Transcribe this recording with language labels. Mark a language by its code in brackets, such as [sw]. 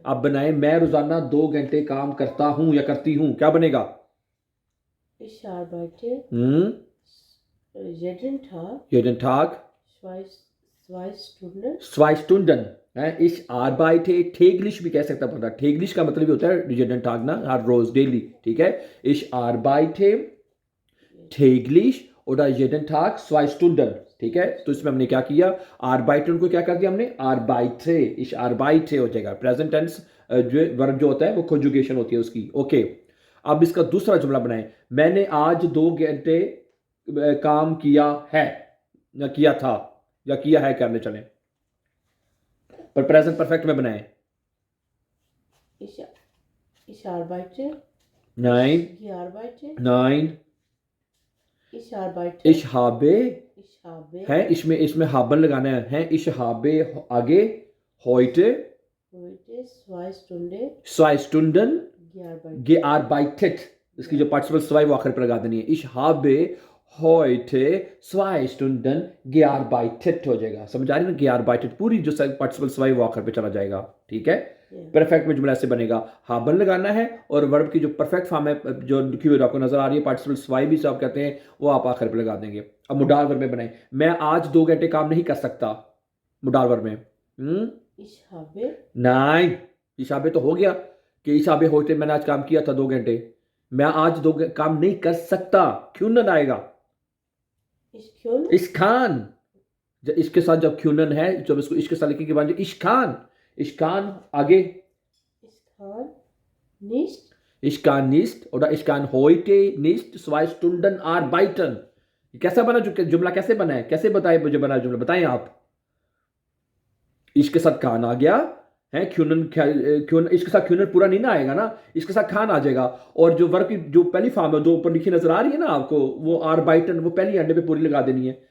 [hi] अब बनाए मैं रोजाना 2 घंटे काम करता हूँ या करती हूँ, क्या बनेगा? [de] Ich arbeite हम्म, jeden Tag jeden Tag zwei, 2 Stunden. 2 Stunden है। [hi] इस arbeite täglich भी कह सकता है बंदा। täglich का मतलब ही होता है [de] jeden Tag [hi] ना, हर रोज, डेली, ठीक है। [de] ich arbeite täglich oder jeden Tag 2 Stunden, [hi] ठीक है। तो इसमें हमने क्या किया? arbeiten को क्या कर दिया हमने? [de] arbeite, ich arbeite [hi] हो जाएगा। प्रेजेंट टेंस जो वर्ब जो होता है वो conjugation होती है उसकी, ओके। अब इसका दूसरा जुमला बनाए, मैंने आज 2 घंटे काम किया है, या किया था, या किया है करने चले, पर प्रेजेंट परफेक्ट में बनाए। [de] Ich, ich arbeite. नाइन, Ich gearbeitet. नाइन, Ich arbeite. ich habe, Ich habe [hi] है इसमें इसमें हाबन लगाना है। [de] ich habe आगे heute heute 2 Stunden 2 Stunden gearbeitet. gearbeitet। [hi] इसकी जो पार्टिसिपल सवाई वो आखिर पर लगा देनी है। [de] ich habe heute 2 Stunden gearbeitet [hi] हो जाएगा। समझ आ रही ना? gearbeitet पूरी जो पार्टिसिपल सवाई वो आखिर पे चला जाएगा, ठीक है। परफेक्ट में जुमला ऐसे बनेगा, हाबन लगाना है और वर्ब की जो परफेक्ट फॉर्म है जो लिखी हुई आपको नजर आ रही है, पार्टिसिपल सवाई भी आप कहते हैं, वो आप आखिर पे लगा देंगे। अब मुडाल वर्ब में बनाए, मैं आज 2 घंटे काम नहीं कर सकता, मुडाल वर्ब में। [de] Ich habe [hi] नाइन, इशाबे तो हो गया कि इशाबे होते मैंने आज काम किया था 2 घंटे। मैं आज काम नहीं कर सकता, क्यूनन आएगा। [de] ich kann [hi] इश्कान, इसके साथ जब क्यूनन है, जब इसको इसके साथ लिखने के बाद इश्कान, इश्कान आगे [de] ich kann nicht Ich kann nicht oder ich kann heute nicht 2 Stunden arbeiten। [hi] कैसा बना जुमला? कैसे बना है? कैसे बताए मुझे बना जुमला? बताएं आप। इसके साथ खान आ गया है, क्यून इसके साथ क्यूनन पूरा नहीं ना आएगा ना, इसके साथ खान आ जाएगा। और जो वर्क की जो पहली फॉर्म है, दो ऊपर लिखी नजर आ रही है ना आपको, वो आरबाइटन, वो पहली अंडे पे पूरी लगा देनी है।